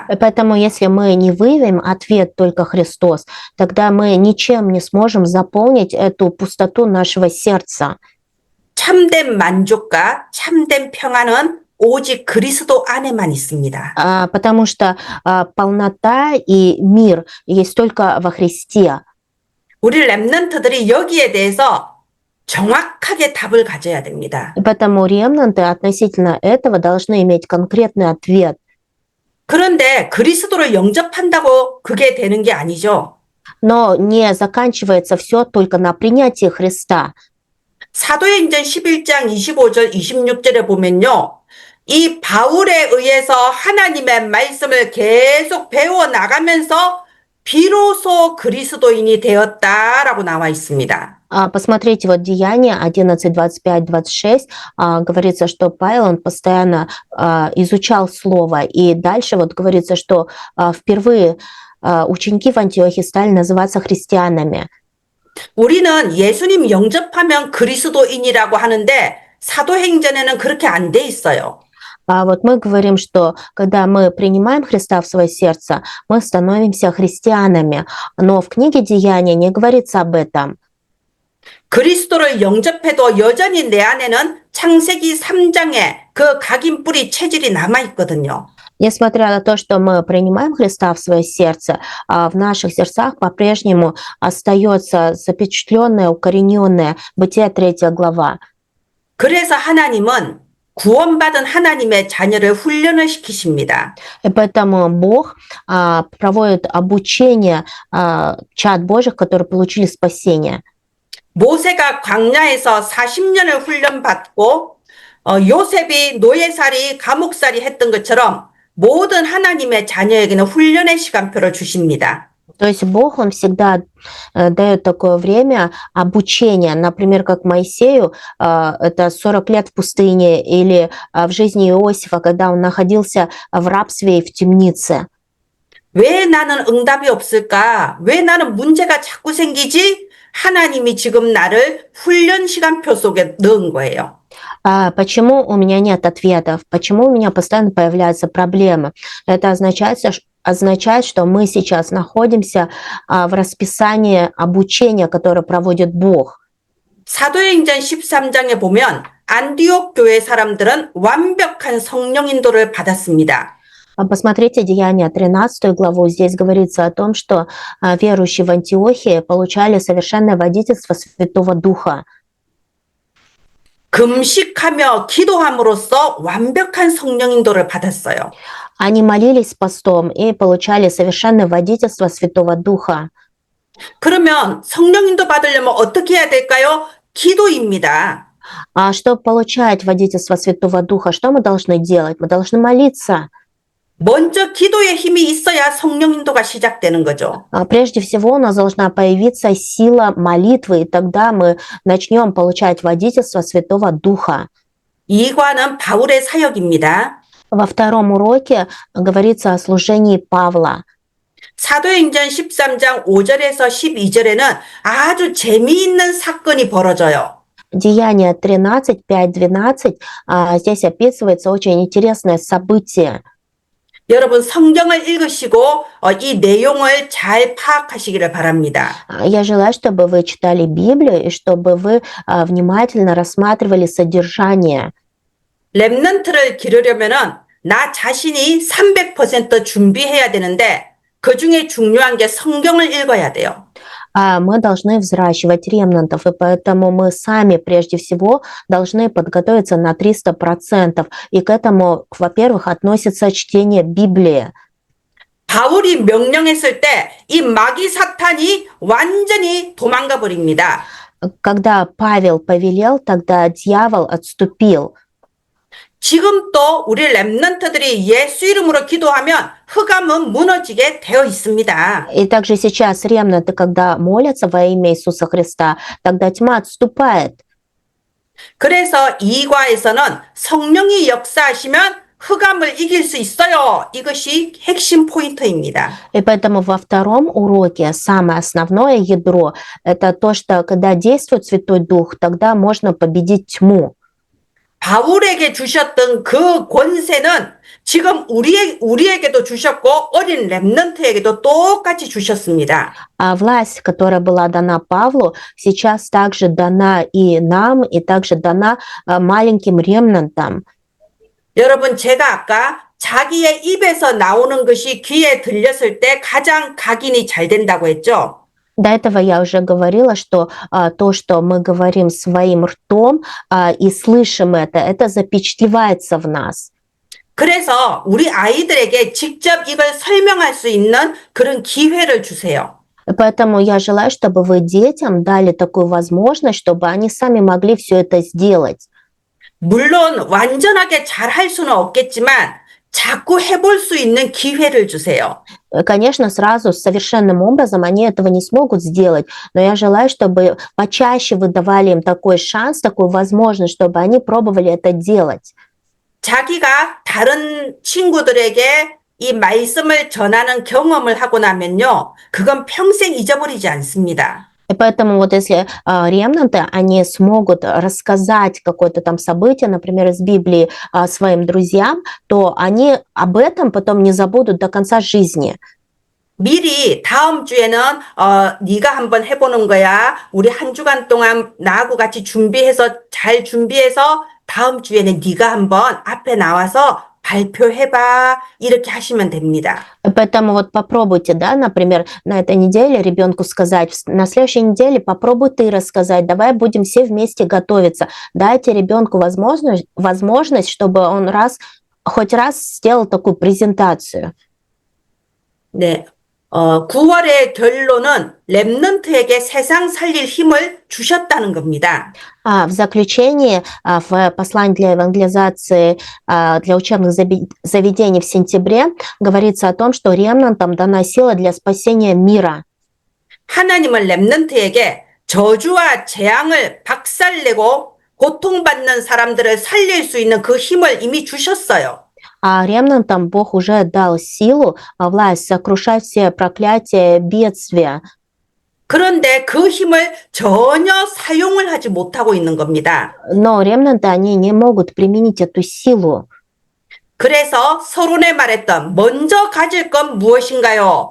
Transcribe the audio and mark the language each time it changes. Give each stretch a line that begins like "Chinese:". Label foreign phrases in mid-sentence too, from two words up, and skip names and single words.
Russian: И поэтому, если мы не выявим ответ только Христос, тогда мы ничем не сможем заполнить эту пустоту нашего сердца.
Korean: 참된 만족과 참된 평안은 오직 그리스도 안에만 있습니다.
Russian: Потому что полнота и мир есть только во Христе.
Korean: 우리 렘넌트들이 여기에 대해서 정확하게 답을 가져야 됩니다.
Russian: И поэтому ремнанты относительно этого должны иметь конкретный ответ.
Korean: 그런데 그리스도를 영접한다고 그게 되는 게 아니죠.
Russian: Но не заканчивается все только на принятии Христа.
Korean: 사도행전 11장 25절 26절에 보면요. 이 바울에 의해서 하나님의 말씀을 계속 배워 나가면서 비로소 그리스도인이 되었다라고 나와 있습니다.
Russian: Посмотрите, вот Деяния 11, 25, 26, говорится, что Павел, он постоянно изучал Слово, и дальше вот говорится, что впервые ученики в Антиохии стали называться христианами.
Korean: 우리는 예수님 영접하면 그리스도인이라고 하는데 사도행전에는 그렇게 안 돼 있어요.
Russian: Вот мы говорим, что когда мы принимаем Христа в свое сердце, мы становимся христианами, но в книге Деяния не говорится об этом.
Korean: 그리스도를 영접해도 여전히 내 안에는 창세기 3장에 그 각인 뿌리 체질이 남아 있거든요.
Russian: Несмотря на то, что мы принимаем Христа в свое сердце, в наших сердцах по-прежнему остается запечатленное, укорененное Бытие 3 глава.
Korean: 그래서 하나님은 구원받은 하나님의 자녀를 훈련을 시키십니다.
Russian: И поэтому Бог проводит обучение чад Божьих, которые получили спасение.
Korean: 모세가 광야에서 40년을 훈련받고 요셉이 노예살이, 감옥살이 했던 것처럼 모든 하나님의 자녀에게는 훈련의 시간표를 주십니다.
Russian: То есть Бог, Он всегда дает такое время обучения, например, как Моисею, это 40 лет в пустыне, или в жизни Иосифа, когда он находился в рабстве и в темнице.
Korean: 왜 나는 응답이 없을까? 왜 나는 문제가 자꾸 생기지? 하나님이 지금 나를 훈련 시간표 속에 넣은 거예요.
Russian: Почему у меня нет ответов? Почему у меня постоянно появляются проблемы? Это означает, что мы сейчас находимся в расписании обучения, которое проводит Бог.
Korean: 사도행전 13장에 보면 안디옥 교회 사람들은 완벽한 성령 인도를 받았습니다.
Russian: Посмотрите Деяния 13 главу. Здесь говорится о том, что верующие в Антиохии получали совершенное водительство Святого Духа.
Korean: 금식하며 기도함으로써 완벽한 성령 인도를 받았어요.
Russian: Они молились постом и получали совершенное водительство Святого Духа.
Korean: 그러면 성령 인도 받으려면 어떻게 해야 될까요? 기도입니다.
Russian: Чтобы получать водительство Святого Духа, что мы должны делать? Мы должны молиться.
Korean: 먼저 기도의 힘이 있어야 성령 인도가 시작되는 거죠.
Russian: Прежде всего у нас должна появиться сила молитвы, и тогда мы начнем получать водительство Святого Духа.
Korean: 이과는 바울의 사역입니다.
Russian: Во втором уроке говорится о служении Павла.
Korean: 사도행전 13장 5절에서 12절에는 아주 재미있는 사건이 벌어져요.
Russian: Деяния 13, 5, 12, здесь описывается очень интересное событие.
Korean: 여러분 성경을 읽으시고 이 내용을 잘 파악하시기를 바랍니다.
Russian: Я желаю, чтобы вы читали Библию и чтобы вы внимательно рассматривали содержание.
Korean: 렘넌트를 기르려면은 나 자신이 300% 준비해야 되는데 그 중에 중요한 게 성경을 읽어야 돼요.
Russian: Мы должны взращивать ремнантов, и поэтому мы сами прежде всего должны подготовиться на 300%. И к этому, во-первых, относится чтение Библии.
Korean: 바울이 명령했을 때 이 마귀 사탄이 완전히 도망가 버립니다.
Russian: Когда Павел повелел, тогда дьявол отступил.
Korean: 지금 또 우리 랩런트들이 예수 이름으로 기도하면 흑암은 무너지게 되어 있습니다.
Russian: И также сейчас ремнанты, когда молятся во имя Иисуса Христа, тогда тьма отступает.
Korean: 그래서 이과에서는 성령이 역사하시면 흑암을 이길 수 있어요. 이것이 핵심 포인트입니다.
Russian: И поэтому во втором уроке самое основное ядро – это то, что когда действует Святой Дух, тогда можно победить тьму.
Korean: 바울에게 주셨던 그 권세는 지금 우리에게도 주셨고 어린 랩런트에게도 똑같이 주셨습니다.
Russian: А власть, которая была дана Павлу, сейчас также дана и нам, и также дана маленьким ремнантам.
Korean: 여러분, 제가 아까 자기의 입에서 나오는 것이 귀에 들렸을 때 가장 각인이 잘 된다고 했죠.
Russian: До этого я уже говорила, что то, что мы говорим своим ртом и слышим это запечатлевается в нас.
Korean: 그래서 우리 아이들에게 직접 이걸 설명할 수 있는 그런 기회를 주세요.
Russian: Поэтому я желаю, чтобы вы детям дали такую возможность, чтобы они сами могли все это сделать.
Korean: 물론 완전하게 잘 할 수는 없겠지만 자꾸 해볼 수 있는 기회를 주세요.
Russian: Конечно, сразу совершенным образом они этого не смогут сделать, но я желаю, чтобы почаще вы давали им такой шанс, такую возможность, чтобы они пробовали это делать.
Korean: 자기가 다른 친구들에게 이 말씀을 전하는 경험을 하고 나면요, 그건 평생 잊어버리지 않습니다.
Russian: И поэтому вот если ремнанты, они смогут рассказать какое-то там событие, например, из Библии своим друзьям, то они об этом потом не забудут до конца жизни.
Korean: 미리 다음 주에는 네가 한번 해보는 거야. 우리 한 주간 동안 나하고 같이 잘 준비해서 다음 주에는 네가 한번 앞에 나와서 발표해봐. 이렇게 하시면 됩니다.
Russian: Поэтому вот попробуйте, да, например, на этой неделе ребенку сказать, на следующей неделе попробуй ты рассказать, давай будем все вместе готовиться. Дайте ребенку возможность, чтобы он хоть раз сделал такую презентацию.
Korean: 네. 9월의 결론은 랩런트에게 세상 살릴 힘을 주셨다는 겁니다.
Russian: В заключение, в послании для евангелизации для учебных заведений в сентябре говорится о том, что ремнантам дана сила для спасения мира.
Korean: 하나님은 랩런트에게 저주와 재앙을 박살내고 고통받는 사람들을 살릴 수 있는 그 힘을 이미 주셨어요.
Russian: А ремнантам Бог уже дал силу, власть сокрушать все проклятия, бедствия.
Korean: 그런데 그 힘을 전혀 사용을 하지 못하고 있는 겁니다.
Russian: Но ремнанты, они не могут применить эту силу.
Korean: 그래서 서론에 말했던 먼저 가질 건 무엇인가요?